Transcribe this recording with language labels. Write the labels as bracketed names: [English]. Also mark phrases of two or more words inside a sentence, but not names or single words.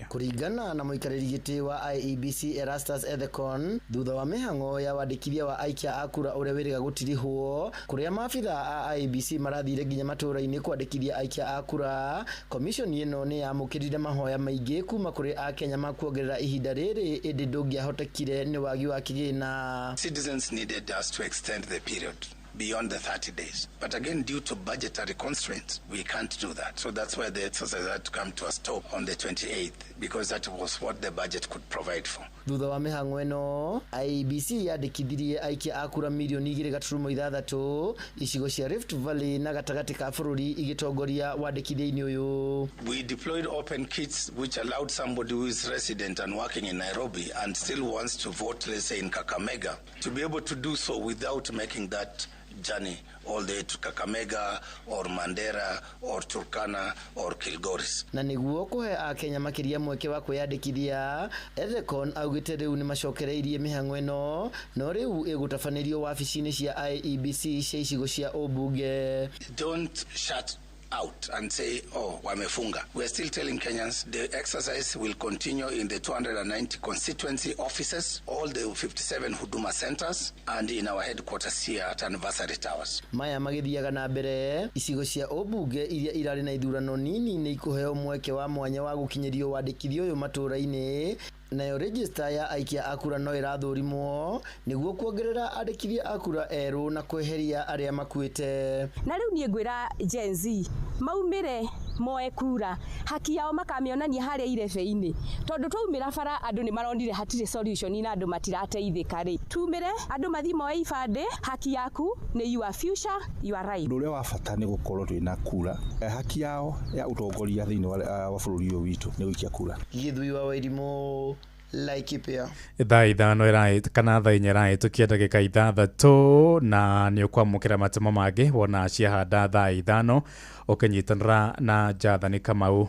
[Kikuyu] Kũringana na mũikarĩri gĩtĩ wa IEBC Erastus Ethekon, thutha wa mĩhang'o ya wandĩkithia wa aikia a kura ũrĩa wĩrĩga gũtirihwo, kũrĩa maabitha a IEBC marathire nginya matũũra-inĩ kwandĩkithia aikia a kura, komishoni ĩno nĩ yamũkĩrire mahoya maingĩ kuma kũrĩ a Kenya ma kuongerera ihinda rĩrĩ ĩndĩ ndũngĩahotekire nĩ wagi wa kĩgĩna. [English] Citizens needed us to extend the period beyond the 30 days. But again, due to budgetary constraints, we can't do that. So that's why the exercise had to come to a stop on the 28th, because that was what the budget could provide for. [Kikuyu] Thutha wa mĩhang'o ĩno, IEBC yandĩkithirie aikia a kura milioni 2.6 icigo cia Rift Valley na gatagatĩ ka bũrũri igĩtongoria wandĩkithia-inĩ ũyũ. [English] We deployed open kits which allowed somebody who is resident and working in Nairobi and still wants to vote, let's say in Kakamega, to be able to do so without making that journey all the way to Kakamega or Mandera or Turkana or Kilgoris. [Kikuyu] Na nĩguo kũhe a Kenya makĩria mweke wa kwĩyandĩkithia, Ethekon augĩte rĩu nĩ macokereirie mĩhang'o ĩno, no rĩu ĩgũtabanĩrio wabici-inĩ cia IEBC cia icigo cia ũmbunge. [English] Don't shut out and say, oh, wamefunga. We're still telling Kenyans the exercise will continue in the 290 constituency offices, all the 57 Huduma centers, and in our headquarters here at Anniversary Towers. [Kikuyu] Maya magĩthiaga na mbere, icigo cia ũmbunge iria irarĩ na ithurano nini nĩ ikũheo mweke wa mwanya wa gũkinyĩrio wandĩkithio ũyũ matũũra-inĩ. Nayo register ya aikia a kura no ĩrathũrimwo nĩguo kuongerera andĩkithia a kura erũ na kweheria arĩa makuĩte. Na rĩu niĩ ngwĩra Gen Z maumĩre moe kura, [Swahili] haki yao [Kikuyu] makamĩonania harĩa irebe-inĩ, tondũ twaumĩra bara andũ nĩ maronire hatirĩ solution na andũ matirateithĩka rĩ. Tumĩre andũ mathi moe ibandĩ, haki yaku nĩ [English] your future, your right. [Kikuyu] Ũndũ ũrĩa wa bata nĩ gũkorwo twĩna kura, [Swahili] haki yao [Kikuyu] ya ũtongoria thĩinĩ wa bũrũri ũyũ witũ nĩ gũikia kura. Githui wa Wairimũ, Laikipia. Thaa ithano kana thaa inya ĩrahĩtũkia ndagĩka ithathatũ na nĩ ũkwamũkĩra matemo mangĩ wona ciahanda thaa ithano ũkĩnyitanĩra na Jathani Kamau.